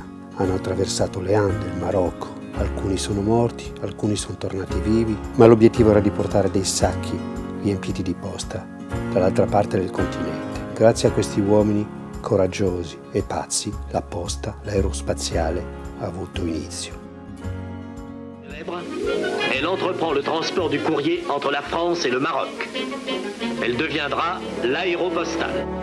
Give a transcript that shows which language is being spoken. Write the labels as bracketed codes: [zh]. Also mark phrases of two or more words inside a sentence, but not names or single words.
[it] Hanno attraversato le Ande, il Marocco, alcuni sono morti, alcuni sono tornati vivi, ma l'obiettivo era di portare dei sacchi riempiti di posta dall'altra parte del continente. Grazie a questi uomini coraggiosi e pazzi, la posta, l'aerospaziale, ha avuto inizio. [fr] Elle entreprend le transport du courrier entre la France et le Maroc. Elle deviendra l'aéropostale.